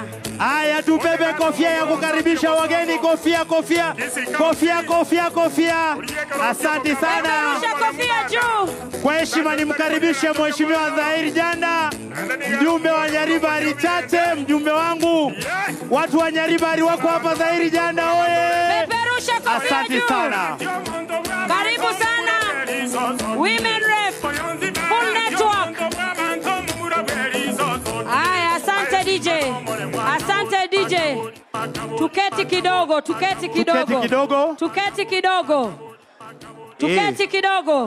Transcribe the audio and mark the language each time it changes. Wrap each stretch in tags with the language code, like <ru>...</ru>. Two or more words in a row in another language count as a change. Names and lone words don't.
<sw>Haya, tubebe kofia ya kukaribisha wageni. Kofia. Asante sana. Kofia juu. Kwa heshima nimkaribishe Mheshimiwa Zahir Janda, mjumbe wa Nyaribari Chache, mjumbe wangu. Watu wa Nyaribari wako hapa. Zahir Janda oye. Peperusha kofia juu. Asante sana. Karibu sana.</sw> <en>Women Rep. Full network. Aya, asante DJ. Tuketi kidogo.</en>